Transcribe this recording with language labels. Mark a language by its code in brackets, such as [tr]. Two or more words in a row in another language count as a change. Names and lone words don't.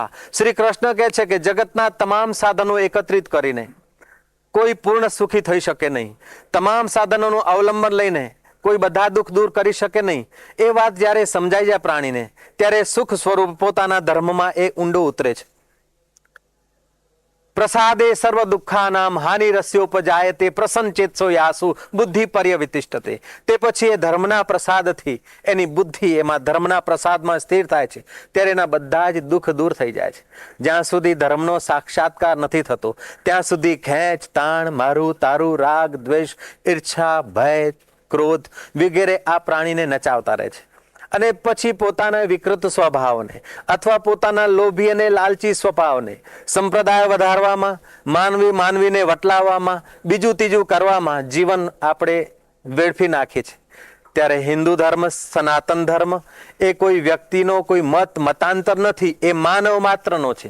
[gu] શ્રી કૃષ્ણ કહે છે કે જગતના તમામ સાધનો એકત્રિત કરીને કોઈ પૂર્ણ સુખી થઈ શકે નહીં। તમામ સાધનોનું અવલંબન લઈને કોઈ બધા દુઃખ દૂર કરી શકે નહીં। એ વાત જ્યારે સમજાઈ જાય પ્રાણીને ત્યારે સુખ સ્વરૂપ પોતાના ધર્મમાં એ ઊંડો ઉતરે છે। [sa] प्रसादे सर्व दुखानाम हानि रस्योपजायते प्रसन्न चेतसो यासु बुद्धि पर्यवितिष्ठते। [gu] તે પછી એ ધર્મના પ્રસાદ થી એની બુદ્ધિ એમાં ધર્મના પ્રસાદ માં સ્થિર થાય છે ત્યારે એના બધા જ દુખ દૂર થઈ જાય છે। જ્યાં સુધી ધર્મનો સાક્ષાત્કાર નથી થતો ત્યાં સુધી ખેંચ તાણ, મારું તારું, રાગ દ્વેષ, ઈર્ષ્યા, ભય, ક્રોધ વગેરે આ પ્રાણીને નચાવતા રહે છે। અને પછી પોતાના વિકૃત સ્વભાવને અથવા પોતાના લોભી અને લાલચી સ્વભાવને સંપ્રદાય વધારવામાં, માનવીને વટલાવવામાં, બીજું ત્રીજું કરવામાં જીવન આપણે વેડફી નાખીએ છીએ. ત્યારે હિન્દુ ધર્મ, સનાતન ધર્મ એ કોઈ વ્યક્તિનો કોઈ મતાંતર નથી, એ માનવ માત્રનો છે.